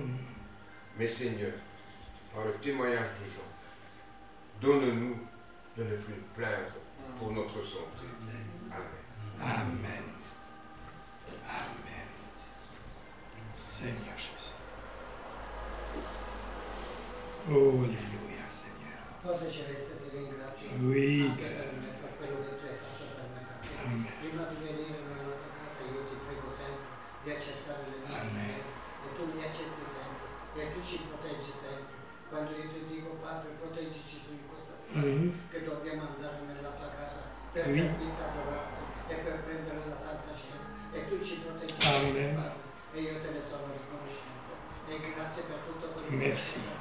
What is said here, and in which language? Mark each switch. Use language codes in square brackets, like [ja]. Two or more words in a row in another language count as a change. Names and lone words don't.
[fr] Mais Seigneur, par le témoignage de Jean, donne-nous de ne plus nous plaindre pour notre santé. Amen. Amen. Amen. Seigneur Jésus. Oh, alléluia, Seigneur. [it] Padre Celeste, ti ringrazio [fr] Oui, [it] anche per quello che tu hai fatto per me. Perché prima di venire nella tua casa io ti prego sempre di accettare le mie preghiere e tu mi accetti sempre e tu ci proteggi sempre. Quando io ti dico Padre, proteggici tu in questa strada che dobbiamo andare nella tua casa per servirti, adorarti e per prendere la Santa Cena e tu ci proteggi sempre, Padre, e io te ne sono riconoscente e grazie per tutto quello che hai fatto per me.